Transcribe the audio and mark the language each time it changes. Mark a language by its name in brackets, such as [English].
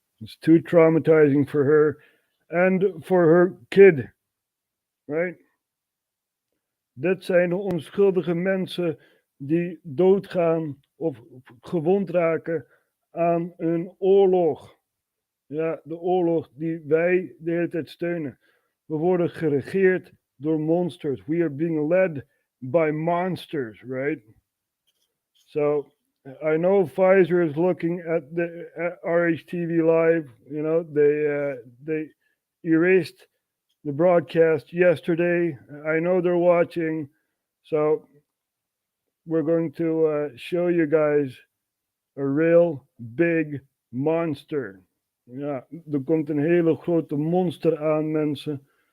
[English] It's too traumatizing for her and for her kid. Right? [Dutch] Dit zijn de onschuldige mensen die doodgaan of gewond raken aan een oorlog. Ja, de oorlog die wij de hele tijd steunen. We worden geregeerd door monsters. [English] We are being led by monsters, right? So I know Pfizer is looking at the RHTVLive. You know, they erased the broadcast yesterday. I know they're watching. So we're going to show you guys a real big monster. [Dutch] Ja, er komt een hele grote monster aan, mensen.